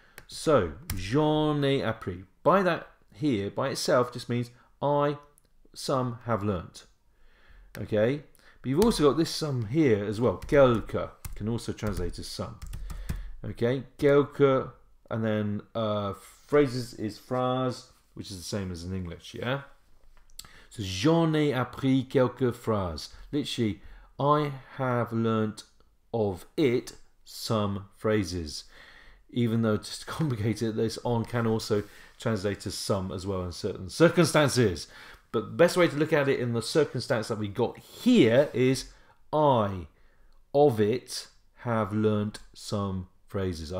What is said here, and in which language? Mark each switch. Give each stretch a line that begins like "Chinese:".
English: So,
French: j'en ai appris.
English: By that here, by itself, just means some have learnt. Okay? But you've also got this some here as well. Quelque can also translate as some. Okay, quelque, and then phrases is phrase, which is the same as in English, yeah?
French: So, j'en ai appris quelques phrases.
English: Literally, I have learnt of it some phrases. Even though it's complicated, this on can also translate as some as well in certain circumstances. But the best way to look at it in the circumstance that we got here is I, of it, have learnt some phrases.